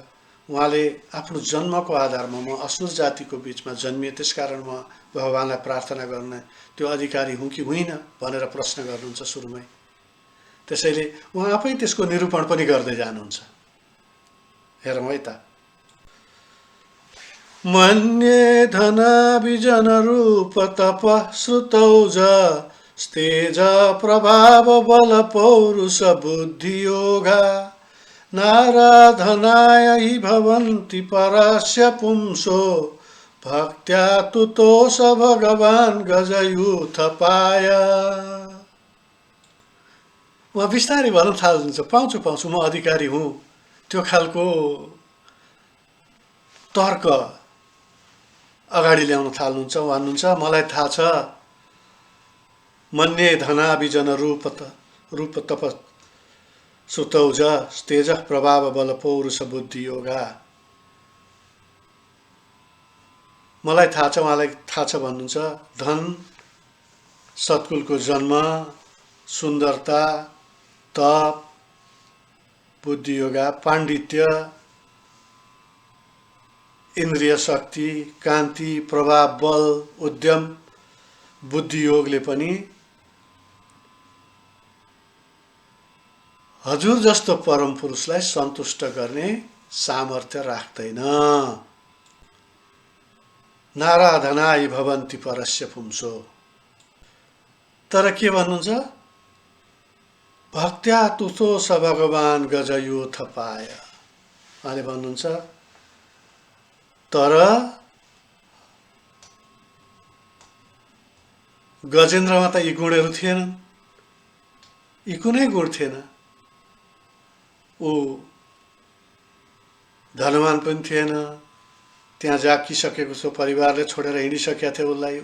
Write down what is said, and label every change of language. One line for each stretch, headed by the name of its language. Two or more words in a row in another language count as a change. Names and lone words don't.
Nepali: उहाँले आफ्नो जन्मको आधारमा म असुर जातिको बीचमा जन्मिए, त्यसकारण म भगवानलाई प्रार्थना गर्ने त्यो अधिकारी हुँ कि होइन भनेर प्रश्न गर्नुहुन्छ सुरुमै। त्यसैले उहाँ आफै त्यसको निरूपण पनि गर्दै जानुहुन्छ। हेरौँ है त।
Sanskrit: मन्ये धनाभिजन रूप तप श्रुतौज स्तेज प्रभाव बल पौरुष बुद्धि योगा नाराधनाय हि भवन्ति परस्य पुंसो भक्त्या तुतोष भगवान् गजयूथ पाय।
Nepali: उहाँ बिस्तारै भन्न थाल्नुहुन्छ, पाउँछु म अधिकारी हुँ, त्यो खालको तर्क अगाडि ल्याउन थाल्नुहुन्छ। भन्नुहुन्छ मलाई थाहा छ,
Sanskrit: मन्ये धनाभिजन रूप रूप तप सुतौज तेज प्रभाव बल पौरुष बुद्धि योगा।
Nepali: मलाई थाहा छ, उहाँलाई थाहा छ भन्नुहुन्छ। धन, सत्कुलको जन्म, सुन्दरता, तप, बुद्धि योगा, पाण्डित्य, इन्द्रिय शक्ति, कान्ति, प्रभाव, बल, उद्यम, बुद्धि योगले पनि हजुर जस्तो परम पुरुषलाई सन्तुष्ट गर्ने सामर्थ्य राख्दैन।
Sanskrit: नाराधनाय भवन्ति परस्य पुंसो।
Nepali: तर के भन्नुहुन्छ?
Sanskrit: भक्त्या तुतो स भगवान गजयोथ पाय।
Nepali: उहाँले भन्नुहुन्छ तर गजेन्द्रमा त यी गुणहरू थिएनन्, यी कुनै गुण थिएन। ऊ धनवान पनि थिएन, त्यहाँ जाकिसकेको छ, परिवारले छोडेर हिँडिसकेका थियो उसलाई।